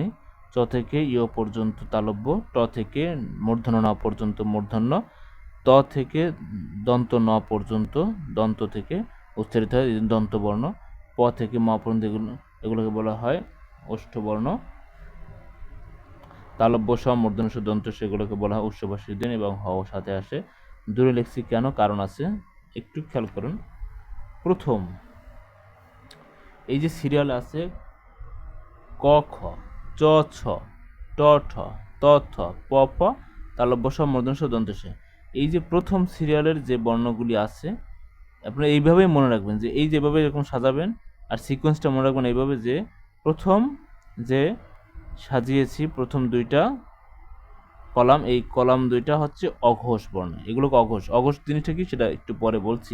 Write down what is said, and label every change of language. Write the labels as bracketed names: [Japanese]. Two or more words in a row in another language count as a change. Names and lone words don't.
[Bangla] চ থেকে ইয় পর্যন্ত তালব্য, ট থেকে মূর্ধন্য ন পর্যন্ত মূর্ধন্য, ত থেকে দন্ত ন পর্যন্ত দন্ত থেকে উচ্চারিত হয় দন্তবর্ণ, প থেকে ম পর্যন্ত এগুলোকে বলা হয় ওষ্ঠবর্ণ, তালব্য স মূর্ধন্য স দন্ত সেগুলোকে বলা হয় উৎস বা শিরধ্বনি এবং হ সাথে আসে। দূরে লিখছি কেন, কারণ আছে, একটু খেয়াল করুন। প্রথম এই যে সিরিয়াল আছে ক খ, চ ছ, ট ঠ, ত থ, প ফ, তালব্য স মূর্ধন্য স দন্ত সে, এই যে প্রথম সিরিয়ালের যে বর্ণগুলি আছে আপনারা এইভাবেই মনে রাখবেন, যে এই যেভাবে এরকম সাজাবেন আর সিকোয়েন্সটা মনে রাখবেন এইভাবে, যে প্রথম যে সাজিয়েছি প্রথম দুইটা কলাম, এই কলাম দুইটা হচ্ছে অঘোষ বর্ণ, এগুলোকে অঘোষ জিনিসটা কি সেটা একটু পরে বলছি।